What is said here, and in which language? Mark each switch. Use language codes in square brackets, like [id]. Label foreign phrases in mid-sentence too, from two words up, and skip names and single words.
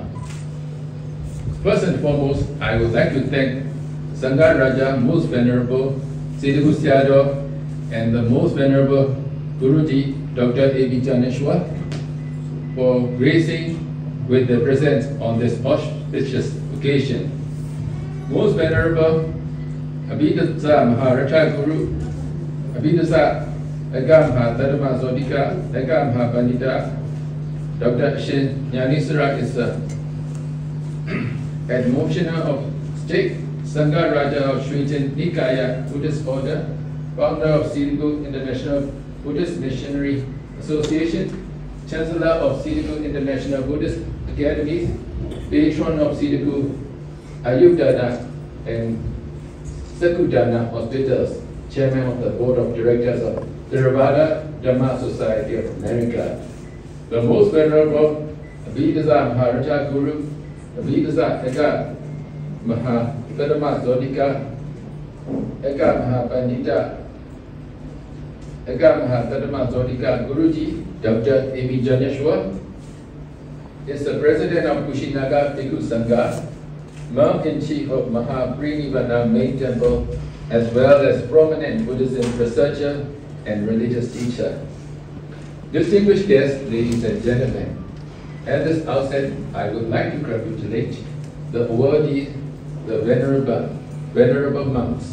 [en] First and foremost, I would like to thank Sangha Raja Most Venerable Siddhu Sayadaw and the Most Venerable Guruji Dr. A.V. Janeshwar for gracing with their presence on this auspicious occasion. Most Venerable Abhidasa Maharaja Guru, Abhidasa Eka Mahatadama Zodika, Eka Mahapandita, Dr. Shin Nyanisara is the Admotioner of State, Sangha Raja of Srichen Nikaya Buddhist Order, founder of Siddhu International Buddhist Missionary Association, Chancellor of Siddhu International Buddhist Academies, Patron of Siddhu Ayurveda and Sakudana Hospitals, Chairman of the Board of Directors of Theravada Dhamma Society of America. The Most Venerable Abhidasa Maharaja Guru, Abhidasa Eka Mahapandama Zodika, Eka Mahapandita, Eka Mahatadama Zodika Guruji, Dr. A.V. Janeshwar, is the President of Kushinagar Bhikkhu Sangha, Monk-in-Chief of Mahaparinirvana Main Temple, as well as prominent Buddhism researcher and religious teacher. Distinguished guests, ladies and gentlemen, at this outset, I would like to congratulate the awardees, the venerable monks.